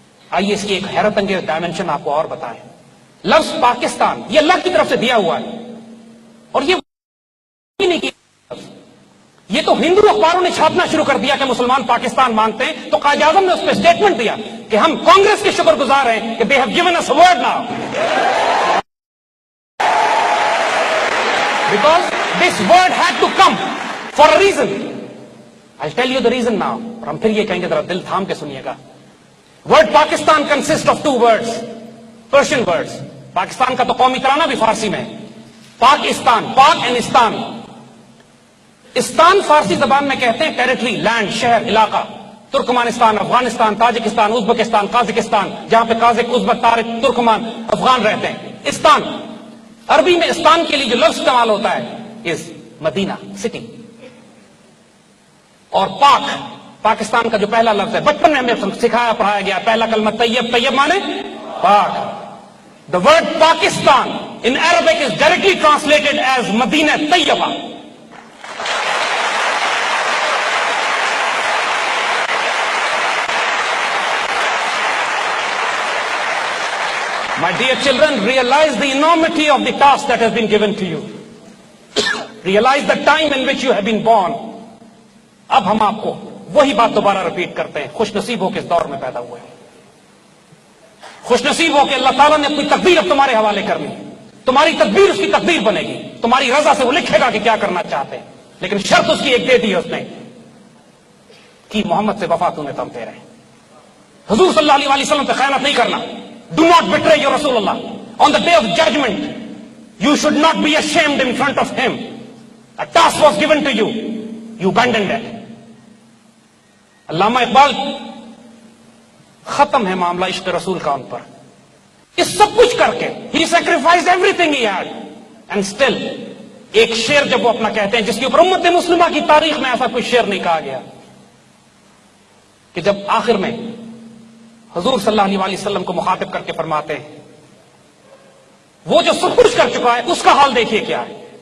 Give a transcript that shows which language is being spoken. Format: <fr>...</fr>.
<ur>آئیے اس کی ایک حیرت انگیز ڈائمنشن آپ کو اور بتائیں. لفظ پاکستان یہ اللہ کی طرف سے دیا ہوا ہے, اور یہ نہیں کہ یہ تو ہندو اخباروں نے چھاپنا شروع کر دیا کہ مسلمان پاکستان مانگتے ہیں, تو قائد اعظم نے اس پہ اسٹیٹمنٹ دیا کہ ہم کانگریس کے شکر گزار ہیں کہ</ur> <en>they have given us a word now. Because this word had to come for a reason. I'll tell you the reason now.</en> <ur>اور ہم پھر یہ کہیں گے, ذرا دل تھام کے سنیے گا.</ur> <en>Word Pakistan consists of two words, Persian words.</en> <ur>Pakistan کا تو قومی ترانہ بھی فارسی میں ہے. پاکستان, پاک اینڈ استان. استان فارسی زبان میں کہتے ہیں ٹیریٹری، لینڈ، شہر، علاقہ. Turkmenistan, Afghanistan, Tajikistan, Uzbekistan, Kazakhstan, جہاں پہ قازق، ازبک، تارک، ترکمان، افغان رہتے ہیں. استان، عربی میں استان کے لیے جو لفظ استعمال ہوتا ہے از مدینہ، سٹی. اور پاک، پاکستان کا جو پہلا لفظ ہے، بچپن میں ہمیں سکھایا پڑھایا گیا پہلا کلمہ طیب. طیب مانے پاک.</ur> <en>The word Pakistan in Arabic is directly translated as Madinah Tayyibah. My dear children, realize the enormity of the task that has been given to you. Realize the time in which you have been born.</en> <ur>اب ہم آپ کو وہی بات دوبارہ repeat کرتے ہیں. خوش نصیب ہو کے اس دور میں پیدا ہوئے ہیں. خوش نصیب ہو کہ اللہ تعالیٰ نے اپنی تقدیر اب تمہارے حوالے کرنی. تمہاری تقدیر اس کی تقدیر بنے گی. تمہاری رضا سے وہ لکھے گا کہ کیا کرنا چاہتے ہیں. لیکن شرط اس کی ایک دے دی ہے اس نے کہ محمد سے وفا تو نے تم دے رہے. حضور صلی اللہ علیہ وسلم پہ خیانت نہیں کرنا.</ur> <en>Do not betray your Rasulullah. On the day of judgment, you should not be ashamed in front of him. A task was given to you. You abandoned it.</en> <ur>علامہ اقبال، ختم ہے معاملہ عشق رسول کا ان پر. اس سب کچھ کر کے</ur> <en>he sacrificed everything he had and still</en> <ur>ایک شعر جب وہ اپنا کہتے ہیں جس کے اوپر امت مسلمہ کی تاریخ میں ایسا کوئی شعر نہیں کہا گیا کہ جب آخر میں حضور صلی اللہ علیہ وسلم کو مخاطب کر کے فرماتے ہیں وہ جو سب کچھ کر چکا ہے اس کا حال دیکھیے کیا ہے.</ur>